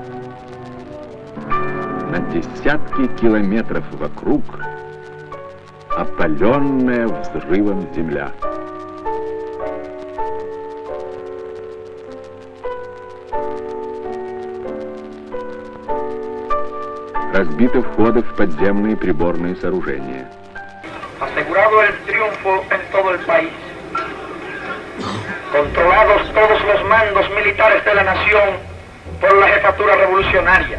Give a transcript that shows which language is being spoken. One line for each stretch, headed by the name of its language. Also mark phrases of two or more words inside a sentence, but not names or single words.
Russian: На десятки километров вокруг опаленная взрывом земля. Разбиты входы в подземные приборные сооружения.
Spanish: Asegurado el triunfo en todo el país. Controlados todos los mandos militares de la nación por la jefatura revolucionaria.